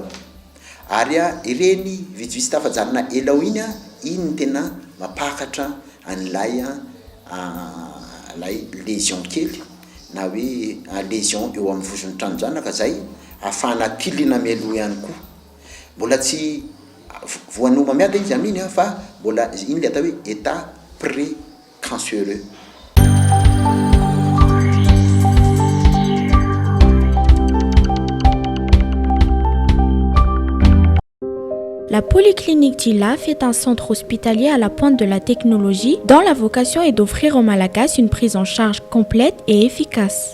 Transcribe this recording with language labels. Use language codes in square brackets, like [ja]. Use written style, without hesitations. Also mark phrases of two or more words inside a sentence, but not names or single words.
[mg] Ary ireny vitsivitsy tafajanona elao iny ny tena mapakatra an'ilay lésion kely na hoe lésion eo amin'ny vozon'ny tranonjanaka zay ahafahana tilina mialoha ihany koa. Mbola tsy voanao mamiada izy amin'iny fa mbola iny le atao hoe [fr] état pré-cancéreux. La Polyclinique d'Ilaf est un centre hospitalier à la pointe de la technologie dont la vocation est d'offrir aux Malagasy une prise en charge complète et efficace.